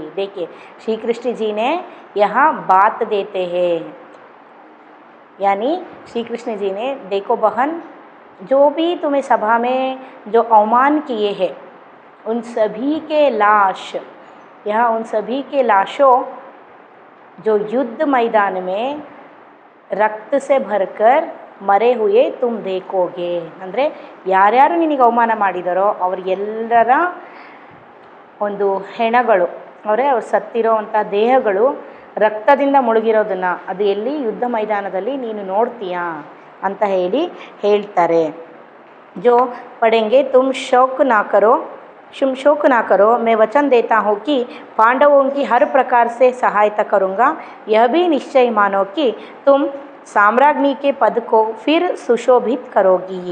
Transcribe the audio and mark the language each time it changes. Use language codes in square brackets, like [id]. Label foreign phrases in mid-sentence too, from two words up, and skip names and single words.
[hi] देखिए श्री कृष्ण जी ने यहाँ बात देते हैं, यानी श्री कृष्ण जी ने, देखो बहन, जो भी तुम्हें सभा में जो अवमान किए हैं, उन सभी के लाश, यहाँ उन सभी के लाशों जो युद्ध मैदान में रक्त से भरकर मरे हुए तुम देखोगे। [kn] ಅಂದರೆ ಯಾರ್ಯಾರು ನಿನಗೆ ಅವಮಾನ ಮಾಡಿದಾರೋ ಅವರೆಲ್ಲರ ಒಂದು ಹೆಣಗಳು, ಅವ್ರು ಸತ್ತಿರೋವಂಥ ದೇಹಗಳು ರಕ್ತದಿಂದ ಮುಳುಗಿರೋದನ್ನು ಅದು ಎಲ್ಲಿ ಯುದ್ಧ ಮೈದಾನದಲ್ಲಿ ನೀನು ನೋಡ್ತೀಯಾ ಅಂತ ಹೇಳ್ತಾರೆ। [hi] जो पढ़ेंगे तुम शौक ना करो, मैं वचन देता हूँ कि पांडवों की हर प्रकार से सहायता करूँगा। यह भी निश्चय मानो कि तुम साम्राज्ञी के पद को फिर सुशोभित करोगी।